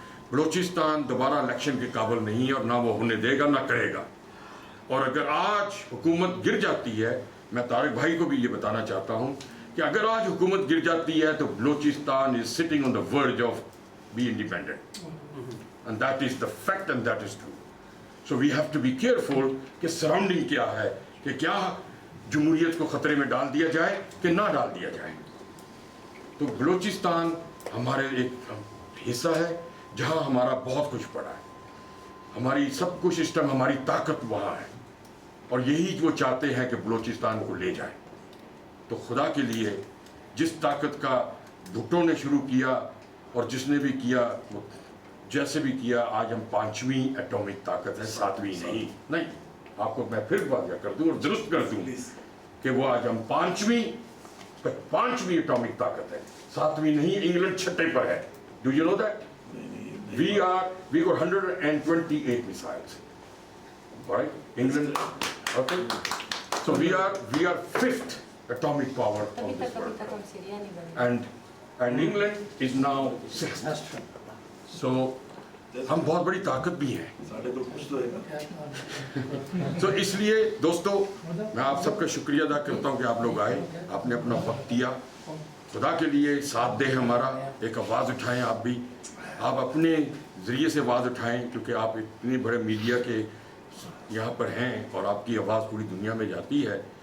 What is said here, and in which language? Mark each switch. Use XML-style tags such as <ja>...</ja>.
<ur>بلوچستان دوبارہ الیکشن کے قابل نہیں ہے اور نہ وہ ہونے دے گا نہ کرے گا. اور اگر آج حکومت گر جاتی ہے, میں طارق بھائی کو بھی یہ بتانا چاہتا ہوں کہ اگر آج حکومت گر جاتی ہے تو Balochistan</ur> <en>is sitting on the verge of be independent. And that is the fact and that is true. So we have to be careful</en> <ur>کہ سراؤنڈنگ کیا ہے, کہ کیا جمہوریت کو خطرے میں ڈال دیا جائے کہ نہ ڈال دیا جائے. تو بلوچستان ہمارے ایک حصہ ہے جہاں ہمارا بہت کچھ پڑا ہے, ہماری سب کچھ اس ٹائم, ہماری طاقت وہاں ہے, اور یہی وہ چاہتے ہیں کہ بلوچستان کو لے جائیں. تو خدا کے لیے جس طاقت کا بھٹو نے شروع کیا اور جس نے بھی کیا, جیسے بھی کیا, آج ہم 5ویں ایٹامک طاقت ہے, 7ویں نہیں. آپ کو میں پھر واضح کر دوں اور درست کر دوں کہ وہ آج ہم 5ویں ایٹامک طاقت ہے, 7ویں نہیں. انگلینڈ 6 پر ہے.</ur> <en>Do you know that? we got 128 missiles, right? England, okay? So we are 5th atomic power on this world, and England is now 6th.</en> <ur>So ہم بہت بڑی طاقت بھی ہیں. تو اس لیے دوستو میں آپ سب کا شکریہ ادا کرتا ہوں کہ آپ لوگ آئے, آپ نے اپنا وقت دیا. خدا کے لیے ساتھ دیں ہمارا, ایک آواز اٹھائیں. آپ بھی, آپ اپنے ذریعے سے آواز اٹھائیں, کیونکہ آپ اتنے بڑے میڈیا کے یہاں پر ہیں اور آپ کی آواز پوری دنیا میں جاتی ہے.</ur>